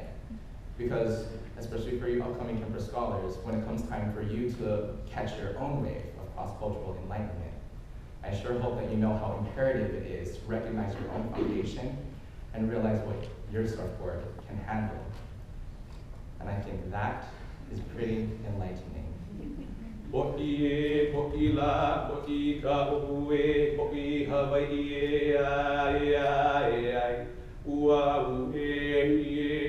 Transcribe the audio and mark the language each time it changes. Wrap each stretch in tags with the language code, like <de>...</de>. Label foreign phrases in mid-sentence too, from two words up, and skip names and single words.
<en>Because, especially for you upcoming Kemper scholars, when it comes time for you to catch your own wave of cross-cultural enlightenment, I sure hope that you know how imperative it is to recognize your own foundation and realize what your surfboard can handle. And I think that is pretty enlightening.</en> <haw>Poki e, poki la, poki ka ohu e, poki Hawaiʻi e, ai, ai, ai. Ua u e,</haw>